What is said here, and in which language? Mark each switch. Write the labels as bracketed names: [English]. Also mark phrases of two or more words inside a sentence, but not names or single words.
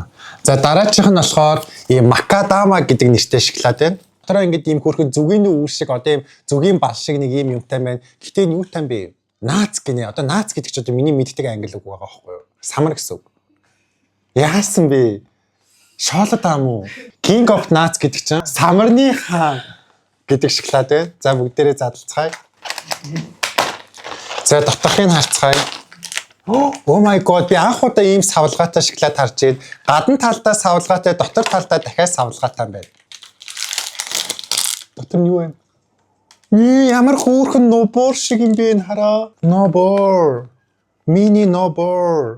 [Mongolian] За дараачих нь болохоор ийм макадама гэдэг нэртэй шоколад байна. Дотроо ингээд ийм хөрхөн зүгийн үр шиг одоо ийм зүгийн бал шиг нэг ийм юмтай байна. Гэтэ энэ юу тань бэ? Наац гинэ. Одоо наац гэдэг чинь одоо миний мэддэг англи үг байгаа байхгүй юу? Самар гэсэн үг. Яасан бэ? Шоолод аам уу? King of Nuts гэдэг чинь самарны хаан гэдэг шоколад байна. За бүгдээрээ задлцгаая. За доторхыг харцгаая. [English] Oh my god, [Mongolian] би анх удаа ийм савлгаатай шоколад харж ирээд гадна талдаа савлгаатай, дотор талдаа дахиад савлгаатай юм байна. Дотор нь юу вэ? Ямар хөөрхөн нобор шиг юм бэ хараа. Нобор. Мини нобор.